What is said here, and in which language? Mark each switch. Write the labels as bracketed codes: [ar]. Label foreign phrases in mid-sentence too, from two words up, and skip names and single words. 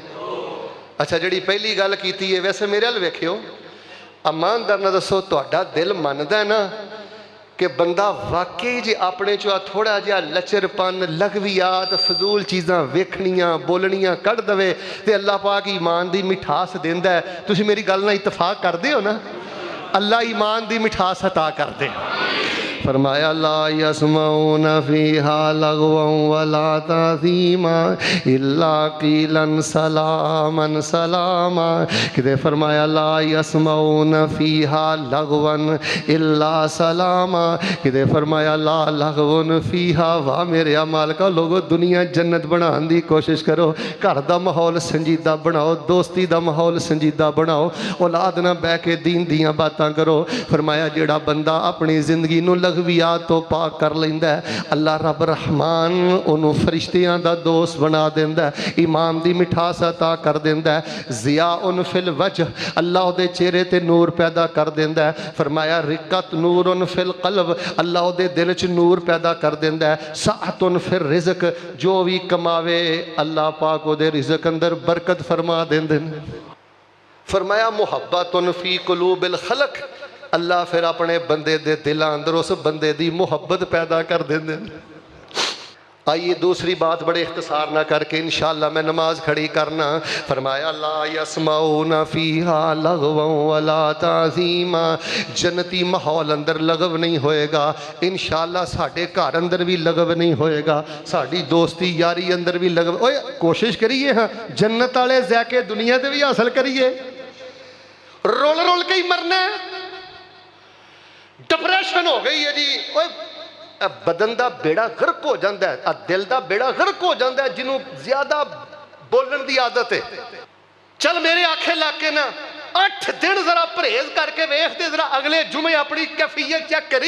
[pa] اچھا جہڑی پہلی گل کیتی ہے، ویسے میرے ال ویکھیو ایماندار نا دسو، تہاڈا دل مندا ہے نا کہ بندہ واقعی جے اپنے چوں تھوڑا جہا لچرپن لغویات فضول چیزاں ویکھنیاں بولنیاں کڈھ دوے تے اللہ پاک ایمان دی مٹھاس دیندا ہے. تسیں میری گل نال اتفاق کردے ہو نا؟ اللہ ایمان دی مٹھاس عطا کر دے. [ar] فرمایا لا يسمعون فيها لغوا ولا تأثيما إلا قيلا سلاما سلاما. [pa] کتے فرمایا [ar] لا يسمعون فيها لغوا إلا سلاما. [pa] کتے فرمایا [ar] لا لغو فيها. [ur] واہ میرے مالکا لوگو دنیا جنت بنانے کی کوشش کرو، گھر کا ماحول سنجیدہ بناؤ، دوستی کا ماحول سنجیدہ بناؤ، اولاد [pa] نا بہہ کے دین دیاں باتاں کرو. فرمایا جہڑا بندہ اپنی زندگی نوں لغویات توں پاک کر لیندا ہے، اللہ رب رحمان انہوں نے فرشتیاں دا دوست بنا دیندا ہے، ایمان دی مٹھاس عطا کر دیندا ہے, [ar] ضياء ٌ في الوجه [pa] اللہ اوہدے چہرے تے نور پیدا کر دیندا ہے. فرمایا [ar] رقة نور ٌ في القلب [pa] اللہ اوہدے دل چ نور پیدا کر دیندا ہے. [ar] سعةٌ في الرزق [pa] جو بھی کماوے اللہ پاک اوہدے رزق اندر برکت فرما دیندے نے. فرمایا [ar] محبةٌ في قلوب الخلق [pa] اللہ فیر اپنے بندے دے دلاں اندر اس بندے دی محبت پیدا کر دیندے نے. [ur] آئیے دوسری بات بڑے اختصار نا کرکے انشاءاللہ میں نماز کھڑی کرنا. [ar] فرمایا لا يسمعون فيها لغوا ولا تأثيما. [pa] جنتی ماحول اندر لغو نہیں ہوئے گا انشاءاللہ، ساڈے گھر اندر بھی لغو نہیں ہوئے گا، ساڈی دوستی یاری اندر بھی لغو. اوئے کوشش کریے ہاں جنت والے ذائقے دنیا تے بھی حاصل کریے. رول رول کے ہی مرنا ہے، ڈپریشن ہو گئی ہے جی. [ur] اوئے بدن کا بیڑا غرق ہو جاتا ہے، دل کا بیڑا غرق ہو جاتا ہے جنہوں زیادہ بولنے کی عادت ہے. [pa] چل میرے آکھے لا کے نا 8 دن ذرا پرہیز کر کے ویکھ دے، ذرا اگلے جمعے اپنی کیفیت چیک کری.